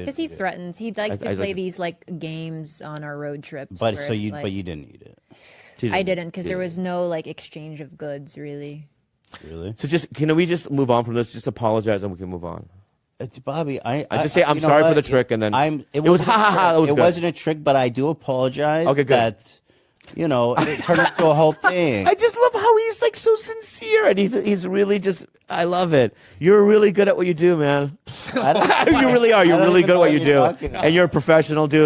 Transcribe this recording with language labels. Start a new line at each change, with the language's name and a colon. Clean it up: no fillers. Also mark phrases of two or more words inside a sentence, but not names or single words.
English: Because he threatens. He likes to I play like- these like games on our road trips. But where so it's you, like- but you didn't eat it, I didn't because there was no like exchange of goods really. really? So can we just move on from this? Just apologize and we can move on. It's Bobby. I just say, I'm you know sorry for what? the trick, and then it was wasn't a ha, ha, ha, trick. it was It good. wasn't a trick, but I do apologize. Okay, good. That, it turned into a whole thing. I just love how he's like so sincere, and he's really just. I love it. You're really good at what you do, man. I don't- You really are. I You're don't really even good at know what you you're do, talking about. and you're a professional, dude.